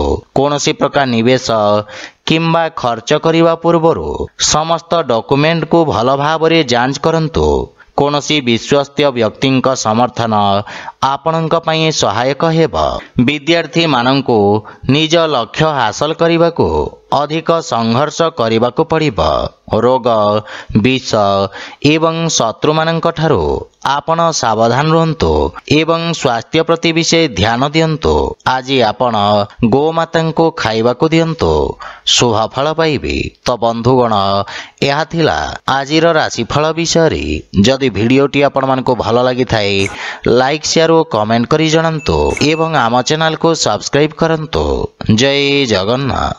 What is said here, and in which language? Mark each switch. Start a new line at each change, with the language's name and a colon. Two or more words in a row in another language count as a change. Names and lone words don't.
Odia: କୌଣସି ପ୍ରକାର ନିବେଶ କିମ୍ବା ଖର୍ଚ୍ଚ କରିବା ପୂର୍ବରୁ ସମସ୍ତ ଡକ୍ୟୁମେଣ୍ଟ କୁ ଭଲ ଭାବ ରେ ଯାଞ୍ଚ କରନ୍ତୁ। କୌଣସି ବିଶ୍ୱସ୍ତ ବ୍ୟକ୍ତିଙ୍କ ସମର୍ଥନ ଆପଣଙ୍କ ପାଇଁ ସହାୟକ ହେବ। ବିଦ୍ୟାର୍ଥୀ ମାନଙ୍କୁ ନିଜ ଲକ୍ଷ୍ୟ ହାସଲ କରିବାକୁ ଅଧିକ ସଂଘର୍ଷ କରିବାକୁ ପଡ଼ିବ। ରୋଗ ବିଷ ଏବଂ ଶତ୍ରୁ ମାନଙ୍କ ଠାରୁ ଆପଣ ସାବଧାନ ରୁହନ୍ତୁ ଏବଂ ସ୍ୱାସ୍ଥ୍ୟ ପ୍ରତି ବିଶେଷ ଧ୍ୟାନ ଦିଅନ୍ତୁ। ଆଜି ଆପଣ ଗୋମାତାଙ୍କୁ ଖାଇବାକୁ ଦିଅନ୍ତୁ ଶୁଭ ଫଳ ପାଇବେ। ତ ବନ୍ଧୁଗଣ ଏହା ଥିଲା ଆଜିର ରାଶିଫଳ ବିଷୟ। ଯଦି ଭିଡିଓଟି ଆପଣ ମାନଙ୍କୁ ଭଲ ଲାଗି ଥାଏ
English: like share
Odia: ଓ କମେଣ୍ଟ କରି ଜଣାନ୍ତୁ ଏବଂ ଆମ ଚ୍ୟାନେଲ କୁ ସବସ୍କ୍ରାଇବ କରନ୍ତୁ। ଜୟ ଜଗନ୍ନାଥ।